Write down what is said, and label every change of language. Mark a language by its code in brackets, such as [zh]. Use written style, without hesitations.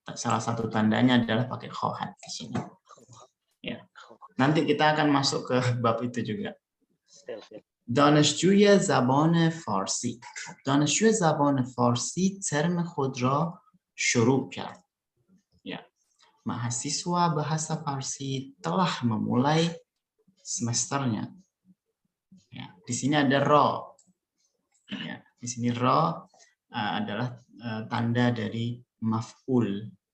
[id] Salah satu tandanya adalah pakai khohat di sini. Ya. Nanti kita akan masuk ke bab itu juga. [fa] دانشجوی زبان فارسی. دانشجوی زبان فارسی ترم خود را شروع کرد. [id] Ya. Mahasiswa bahasa Farsi telah memulai semesternya. Ya. Di sini ada ro. Ya. Di sini ro adalah tanda dari maf'ul.